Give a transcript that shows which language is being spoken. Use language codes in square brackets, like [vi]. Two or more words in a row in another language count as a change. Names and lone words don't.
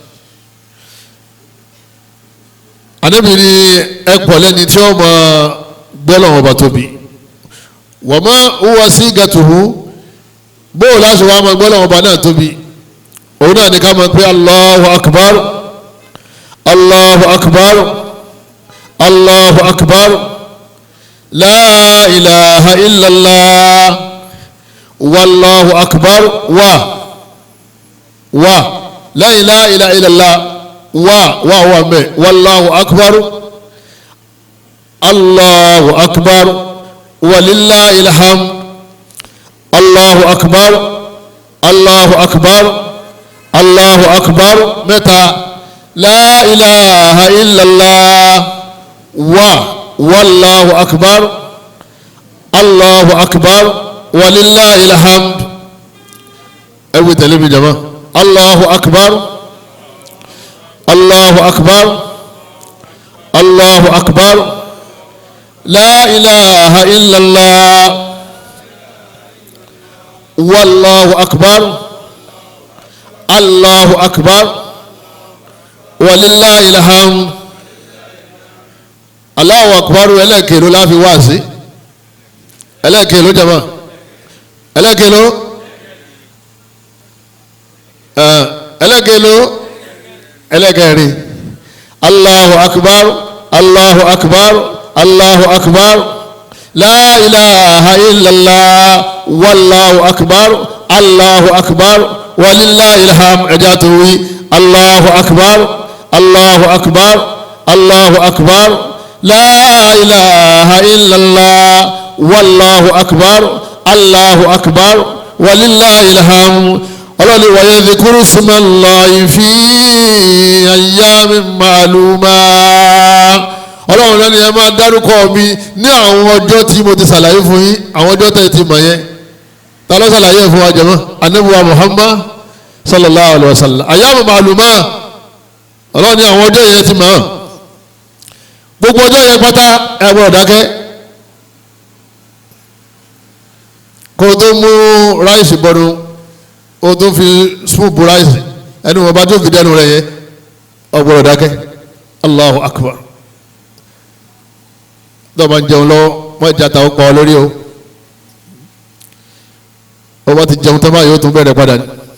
[yo] Ànábì ní ẹ pọ̀ lẹ́ni tí ó máa gbọ́ lọ́wọ́ ọba tóbi wa ma huwa sigatuhu bóò láti wá máa gbọ́ lọ́wọ́ ọba náà tóbi òun náà ní ká máa pé [ar] الله أكبر الله أكبر الله أكبر لا إله إلا الله والله أكبر و لا إله إلا الله و me والله أكبر الله أكبر ولله الحمد الله أكبر الله أكبر الله أكبر mẹ́ta لا إله إلا الله والله أكبر الله أكبر ولله الحمد [yo] ẹwì tẹ̀lé mi jama [ar] الله أكبر الله أكبر الله أكبر لا إله إلا الله والله أكبر الله أكبر ولله الحمد. Allahu akbar [yo] ẹlẹ́kẹ̀ló láfi wá sí ẹlẹ́kẹ̀ló jama ẹlẹ́kẹ̀ló ẹlẹ́kẹ̀ló ẹlẹ́kẹ̀rin [ar] الله أكبر الله أكبر الله أكبر لا إله إلا الله والله أكبر الله أكبر ولله الحمد [yo] ẹja tó wí [ar] الله أكبر الله أكبر الله أكبر لا إله إلا الله والله أكبر الله أكبر ولله الحمد. [yo] Ọlọ́ni wa [ar] يذكروا اسم الله في أيام معلومات [yo] ọlọ́run lẹ́nu yẹn máa dárúkọ mi ní àwọn ọjọ́ tí mo ti ṣàlàyé fún yín àwọn ọjọ́ tẹ̀ ti mọ̀ yẹn ta ló ṣàlàyé fún wa jàmá Ànábì wa Muhammad [ar] صلى الله عليه و سلم أيام معلومة [yo] ọlọ́run ní àwọn ọjọ́ yẹn ti mọ̀ gbogbo ọjọ́ yẹn pátá ẹ gbọ́dọ̀ dákẹ́ kó o tó mú ráìsì bọ́nu o tó fi spoon bu ráìsì ẹni wọn bá tó fi dẹnu rẹ yẹn ọ gbọ́dọ̀ dákẹ́ [ar] Allahu akbar [yo] tó bá ń jẹun lọ́wọ́ wọ́n ìjà ta ọkọ̀ lórí o wọ́n bá ti jẹun tó báyìí ó tún bẹ̀rẹ̀ padà ní